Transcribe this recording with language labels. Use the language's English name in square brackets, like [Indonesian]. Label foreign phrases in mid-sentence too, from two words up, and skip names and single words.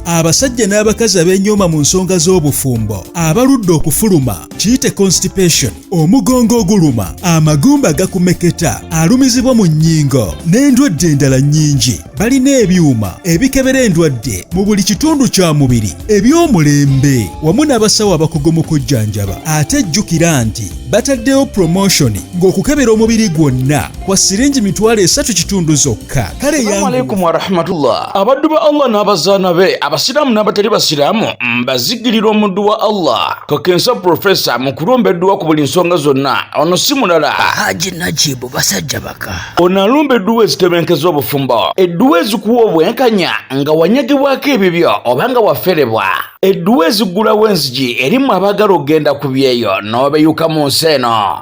[Ganda] Abasajja n'abakazi abenyooma mu nsonga z'obufumbo, abaludde okufuluma, kiyite constipation, omugongo oguluma, amagumba gakumeketa, alumizibwa mu nnyingo n'endwadde endala nnyingi. Balina ebyuma ebikebera endwadde mu buli kitundu kya mubiri eby'omulembe wamu n'abasawo abakugu mu kujjanjaba. Ate jjukira nti bataddewo promotion ng'okukebera omubiri gwonna kwa siringi mitwalo 3 kitundu zokka. Kale [Arabic] السلام عليكم ورحمة الله. [Ganda] Abaddu ba Allah n'abazaana be abasiraamu n'abatali basiraamu mbazigirira omuddu wa Allah Kakensa Professor mu kulumba edduwa ku buli nsonga zonna. Ono si mulala Haji Najibu basajja baka. Ono alumba edduwa ezitebenkeza obufumbo, edduwa ezikuwa obwenkanya nga wanyagibwako ebibyo oba nga waferebwa, edduwa ezigulawo enzigi erimu abaagala okugenda ku byeyo n'obeyuka mu nsi eno.